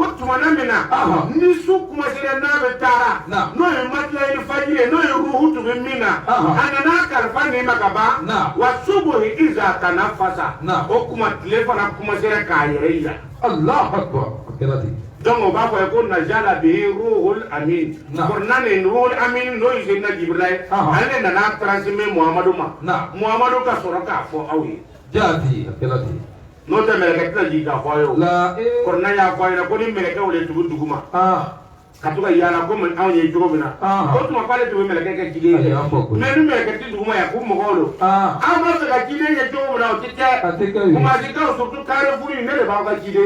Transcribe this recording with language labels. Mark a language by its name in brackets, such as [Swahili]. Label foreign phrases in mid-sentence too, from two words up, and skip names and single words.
[Bambara] tumana min na ni su kumasera n'a bɛ taara n'o ye matilahil fajiri ye n'o ye ruhu tun bɛ min na a nana kalifa nin ma ka ban wa subuhi [Arabic] إذا تنفس [Bambara] o kuma tile fana kumasera k'a yɛrɛ yira donc o b'a fɔ ko [Arabic] نزل به الروح الأمين [Bambara] Qur'an ni [Arabic] الروح الأمين [Bambara] n'o ye Seydina Jibril ye ale nana transmettre Muhamadu ma Muhamadu ka sɔrɔ k'a fɔ aw ye jaati akela ti n'o tɛ mɛlɛkɛ tɛna jigin k'a fɔ a ye o Qur'an y'a fɔ a ɲɛna ko ni mɛlɛkɛw de tugu duguma ka to ka yaala ko anw ye cogo min na o tuma k'ale tun bɛ mɛlɛkɛ kɛ ciden ye mais ni mɛlɛkɛ tɛ duguma yan ko mɔgɔw don an b'a fɛ ka ciden kɛ cogo min na o tɛ kɛ kumasikaw surtout carré furu in ne de b'aw ka ciden ye